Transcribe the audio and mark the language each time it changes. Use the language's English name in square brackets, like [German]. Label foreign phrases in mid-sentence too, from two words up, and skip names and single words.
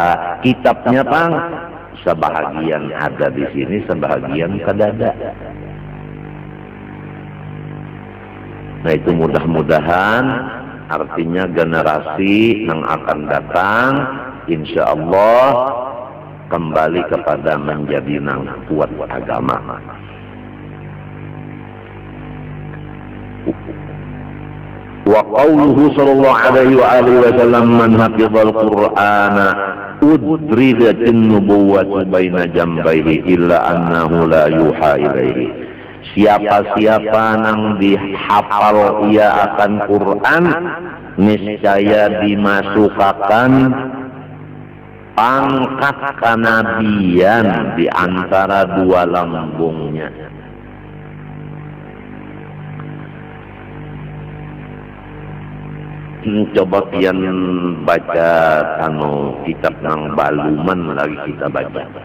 [Banjar] Kitabnya pang sebahagian ada di sini, sebahagian kadada. Nah itu mudah-mudahan artinya generasi yang akan datang [Arabic] إن شاء الله [Banjar] kembali kepada menjadi nang kuat agama. [Arabic] وقوله صلى الله عليه وآله وسلم من حفظ القرآن أدرجت النبوة بين جنبيه إلا أنه لا يوحى إليه. [Banjar] Siapa-siapa nang dihafal ia akan Quran niscaya dimasukkan pangkat kenabian di antara dua lambungnya. Coba pian baca kitab nang baluman lagi kita baca.